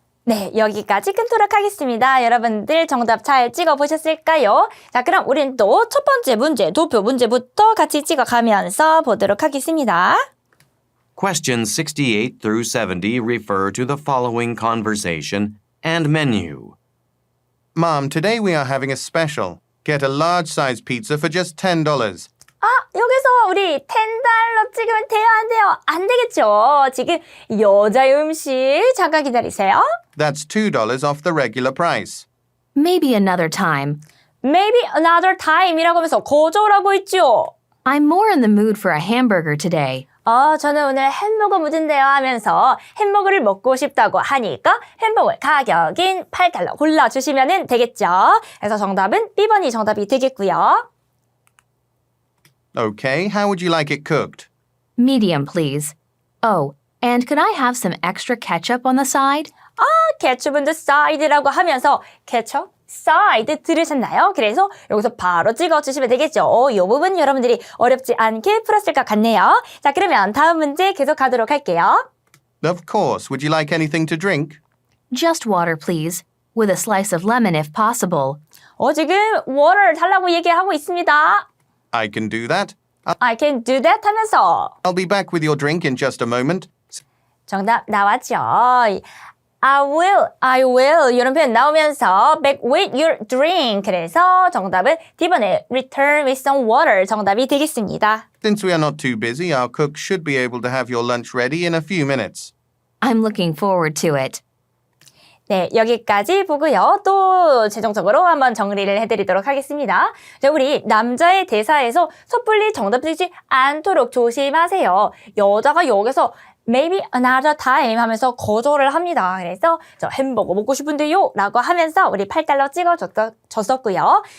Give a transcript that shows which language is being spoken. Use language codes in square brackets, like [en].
[ko] 네, 여기까지 끊도록 하겠습니다. 여러분들 정답 잘 찍어보셨을까요? 자, 그럼 우린 또 첫 번째 문제, 도표 문제부터 같이 찍어가면서 보도록 하겠습니다. [en] Questions 68 through 70 refer to the following conversation and menu. Mom, today we are having a special. Get a large-size pizza for just $10. [ko] 여기서 우리 $10 찍으면 돼요, 안 돼요? 안 되겠죠. 지금 여자의 음식 잠깐 기다리세요. [en] That's $2 off the regular price. Maybe another time. Maybe another time [ko] 이라고 하면서 거절하고 있죠. [en] I'm more in the mood for a hamburger today. [ko] 저는 오늘 햄버거 묻은데요 하면서 햄버거를 먹고 싶다고 하니까 햄버거 가격인 $8 골라주시면 되겠죠. 그래서 정답은 B번이 정답이 되겠고요. [en] Okay, how would you like it cooked? Medium, please. Oh, and could I have some extra ketchup on the side? ketchup on the side [ko] 라고 하면서 ketchup, side 들으셨나요? 그래서 여기서 바로 찍어주시면 되겠죠. 이 부분 여러분들이 어렵지 않게 풀었을 것 같네요. 자, 그러면 다음 문제 계속 가도록 할게요. [en] Of course. Would you like anything to drink? Just water, please, with a slice of lemon if possible. [ko] 지금 water 달라고 얘기하고 있습니다. [en] I can do that. I can do that [ko] 하면서 [en] I'll be back with your drink in just a moment. [ko] 정답 나왔죠. I will 이런 표현 나오면서 [en] back with your drink. [ko] 그래서 정답은 D번에 [en] return with some water [ko] 정답이 되겠습니다. [en] Since we are not too busy, our cook should be able to have your lunch ready in a few minutes. I'm looking forward to it. [ko] 네, 여기까지 보고요. 또 최종적으로 한번 정리를 해드리도록 하겠습니다. 자, 우리 남자의 대사에서 섣불리 정답 쓰지 않도록 조심하세요. 여자가 여기서 [en] maybe another time [ko] 하면서 거절을 합니다. 그래서 저 햄버거 먹고 싶은데요 라고 하면서 우리 $8 찍어줬었고요.